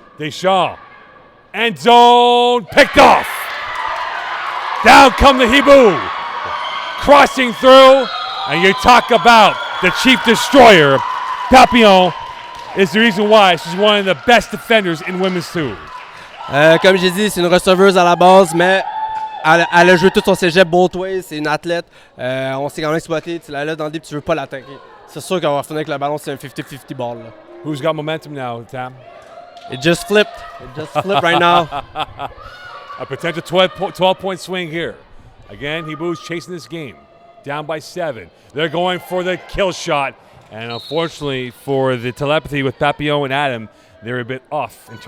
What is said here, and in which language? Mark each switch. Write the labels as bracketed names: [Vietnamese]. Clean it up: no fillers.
[English] Deschamps. End zone. Picked off. Down come the Hiboux. Crossing through. And you talk about the chief destroyer. Papillon is the reason why she's one of the best defenders in women's two. [French] Comme j'ai dit, c'est une receveuse à la base, mais elle a joué tout son cégep [English] both ways. [French] C'est une athlète. On s'est quand même exploité. Tu la laisses dans le deep, tu veux pas l'attaquer. C'est sûr qu'on va finir avec le ballon, c'est un 50-50 ball. Là. [English] Who's got momentum now, Tam? It just flipped. It just flipped right now. A potential 12-point swing here. Again, Hiboux's chasing this game. Down by 7. They're going for the kill shot. And unfortunately for the telepathy with Papillon and Adam, they're a bit off. In terms